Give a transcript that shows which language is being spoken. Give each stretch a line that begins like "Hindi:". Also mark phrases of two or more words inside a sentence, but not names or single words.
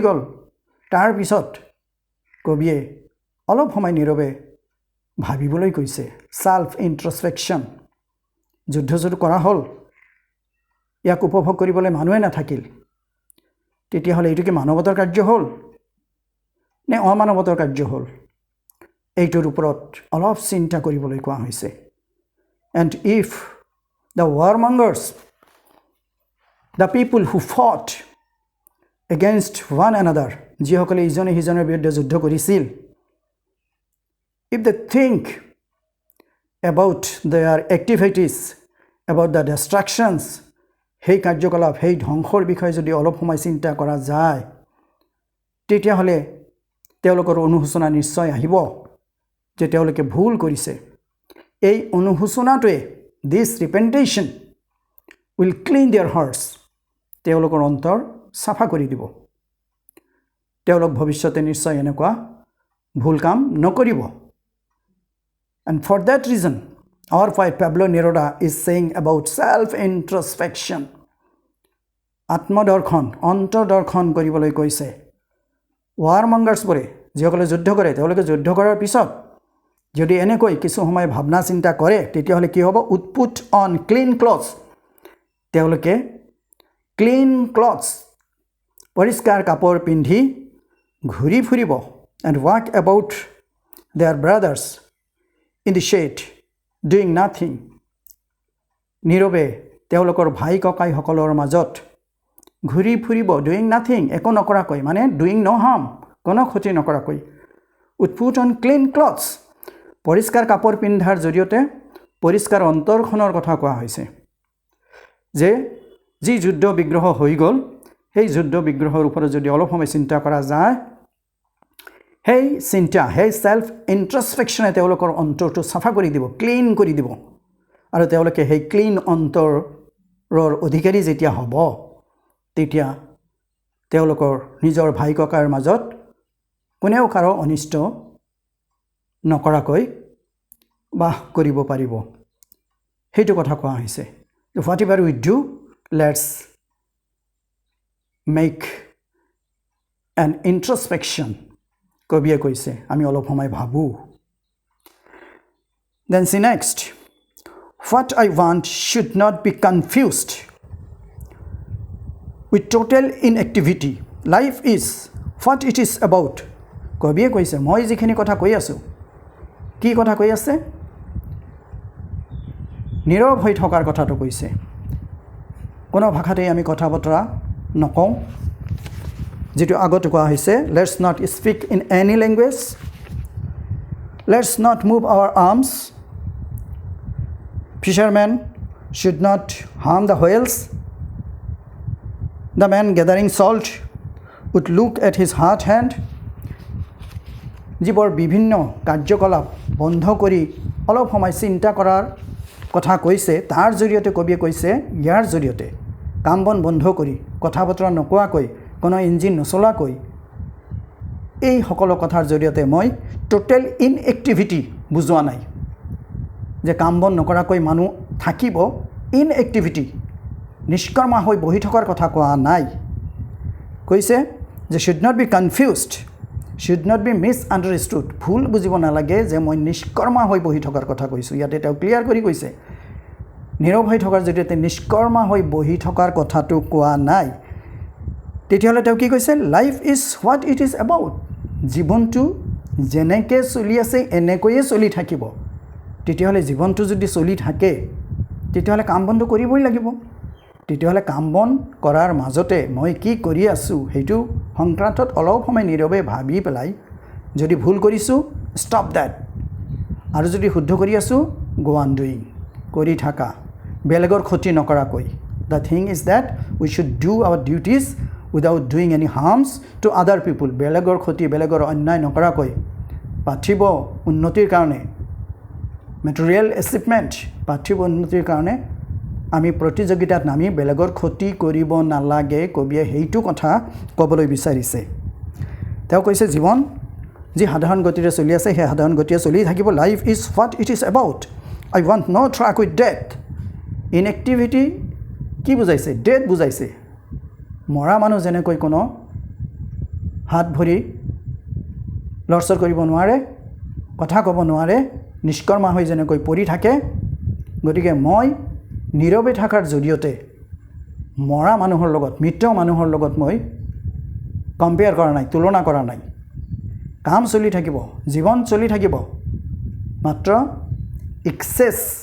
Assamese: গ'ল তাৰ পিছত কবিয়ে অলপ সময় নীৰৱে ভাবিবলৈ কৈছে
English: self introspection
Assamese: যুদ্ধ যদি কৰা হ'ল ইয়াক উপভোগ কৰিবলৈ মানুহে নাথাকিল তেতিয়াহ'লে এইটো কি মানৱতাৰ কাৰ্য হ'ল নে অমানৱতাৰ কাৰ্য হ'ল এইটোৰ ওপৰত অলপ চিন্তা কৰিবলৈ কোৱা হৈছে
English: and if the warmongers the people who fought against one another
Assamese: যিসকলে ইজনে সিজনৰ বিৰুদ্ধে যুদ্ধ কৰিছিল
English: if they think about their activities about the destructions
Assamese: সেই কাৰ্যকলাপ সেই ধ্বংসৰ বিষয়ে যদি অলপ সময় চিন্তা কৰা যায় তেতিয়াহ'লে তেওঁলোকৰ অনুশোচনা নিশ্চয় আহিব যে তেওঁলোকে ভুল কৰিছে এই অনুশোচনাটোৱে
English: this repentation will clean their hearts
Assamese: তেওঁলোকৰ অন্তৰ সাফা কৰি দিব তেওঁলোক ভৱিষ্যতে নিশ্চয় এনেকুৱা ভুল কাম নকৰিব
English: and for that reason our poet Pablo Neruda is saying about self introspection
Assamese: আত্মদৰ্শন অন্তৰ্দৰ্শন কৰিবলৈ কৈছে warmongers যিসকলে যুদ্ধ কৰে তেওঁলোকে যুদ্ধ কৰাৰ পিছত যদি এনেকৈ কিছু সময় ভাবনা চিন্তা কৰে তেতিয়াহ'লে কি হ'ব
English: put on clean clothes তেওঁলোকে clean clothes
Assamese: পৰিষ্কাৰ কাপোৰ পিন্ধি ঘূৰি ফুৰিব
English: and walk about their brothers in the shade doing nothing
Assamese: নীৰৱে তেওঁলোকৰ ভাই ককাইসকলৰ মাজত ঘূৰি ফুৰিব
English: doing nothing
Assamese: একো নকৰাকৈ মানে
English: doing no harm
Assamese: কোনো ক্ষতি নকৰাকৈ
English: put on clean clothes
Assamese: পৰিষ্কাৰ কাপোৰ পিন্ধাৰ জৰিয়তে পৰিষ্কাৰ অন্তৰখনৰ কথা কোৱা হৈছে যে যি যুদ্ধ বিগ্ৰহ হৈ গ'ল সেই যুদ্ধ বিগ্ৰহৰ ওপৰত যদি অলপ সময় চিন্তা কৰা যায় সেই চিন্তা সেই
English: self introspection
Assamese: তেওঁলোকৰ অন্তৰটো সাফা কৰি দিব ক্লিন কৰি দিব আৰু তেওঁলোকে সেই ক্লিন অন্তৰৰ অধিকাৰী যেতিয়া হ'ব তেতিয়া তেওঁলোকৰ নিজৰ ভাই ককাৰ মাজত কোনেও কাৰো অনিষ্ট নকৰাকৈ বাস কৰিব পাৰিব সেইটো কথা কোৱা হৈছে
English: whatever we do let's make an introspection
Assamese: কবিয়ে কৈছে আমি অলপ সময় ভাবো
English: then see next what I want should not be confused with total inactivity life is what it is about
Assamese: কবিয়ে কৈছে মই যিখিনি কথা কৈ আছো কি কথা কৈ আছে নীৰৱ হৈ থকাৰ কথাটো কৈছে কোনো ভাষাতে আমি কথা বতৰা নকওঁ যেটো আগতে কোৱা হৈছে
English: let's not speak in any language let's not move our arms fishermen should not harm the whales the man gathering salt would look at his hard hand
Assamese: যিবোৰ বিভিন্ন কাৰ্যকলাপ বন্ধ কৰি অলপ সময় চিন্তা কৰাৰ কথা কৈছে তাৰ জৰিয়তে কবিয়ে কৈছে ইয়াৰ জৰিয়তে কাম বন বন্ধ কৰি কথা বতৰা নকোৱাকৈ কোনো ইঞ্জিন নচলাকৈ এই সকলো কথাৰ জৰিয়তে মই
English: total inactivity
Assamese: বুজোৱা নাই যে কাম বন নকৰাকৈ মানুহ থাকিব ইনএক্টিভিটি নিষ্কৰ্মা হৈ বহি থকাৰ কথা কোৱা নাই কৈছে যে
English: should not be confused should not be misunderstood
Assamese: ভুল বুজিব নালাগে যে মই নিষ্কৰ্মা হৈ বহি থকাৰ কথা কৈছো ইয়াতে তেওঁ ক্লিয়াৰ কৰি কৈছে নীৰৱ হৈ থকাৰ জৰিয়তে নিষ্কৰ্মা হৈ বহি থকাৰ কথাটো কোৱা নাই তেতিয়াহ'লে তেওঁ কি কৈছে
English: life is what it is about
Assamese: জীৱনটো যেনেকৈ চলি আছে এনেকৈয়ে চলি থাকিব তেতিয়াহ'লে জীৱনটো যদি চলি থাকে তেতিয়াহ'লে কাম বন্ধ কৰিবই লাগিব তেতিয়াহ'লে কাম বন কৰাৰ মাজতে মই কি কৰি আছো সেইটো সংক্ৰান্তত অলপ সময় নীৰৱে ভাবি পেলাই যদি ভুল কৰিছো
English: stop that
Assamese: আৰু যদি শুদ্ধ কৰি আছো
English: go on doing
Assamese: কৰি থাকা বেলেগৰ ক্ষতি নকৰাকৈ
English: the thing is that we should do our duties without doing any harms to other people.
Assamese: বেলেগৰ ক্ষতি বেলেগৰ অন্যায় নকৰাকৈ পাৰ্থিব উন্নতিৰ কাৰণে
English: material achievement
Assamese: পাৰ্থিব উন্নতিৰ কাৰণে আমি প্ৰতিযোগিতাত নামি বেলেগৰ ক্ষতি কৰিব নালাগে কবিয়ে সেইটো কথা ক'বলৈ বিচাৰিছে তেওঁ কৈছে জীৱন যি সাধাৰণ গতিৰে চলি আছে সেই সাধাৰণ গতিৰে চলি থাকিব
English: life is what it is about I want no truck with death inactivity
Assamese: কি বুজাইছে ডেথ বুজাইছে মৰা মানুহ যেনেকৈ কোনো হাত ভৰি লৰচৰ কৰিব নোৱাৰে কথা ক'ব নোৱাৰে নিষ্কৰ্মা হৈ যেনেকৈ পৰি থাকে গতিকে মই নীৰৱে থকাৰ জৰিয়তে মৰা মানুহৰ লগত মৃত মানুহৰ লগত মই কম্পেয়াৰ কৰা নাই তুলনা কৰা নাই কাম চলি থাকিব জীৱন চলি থাকিব মাত্ৰ এক্সেছ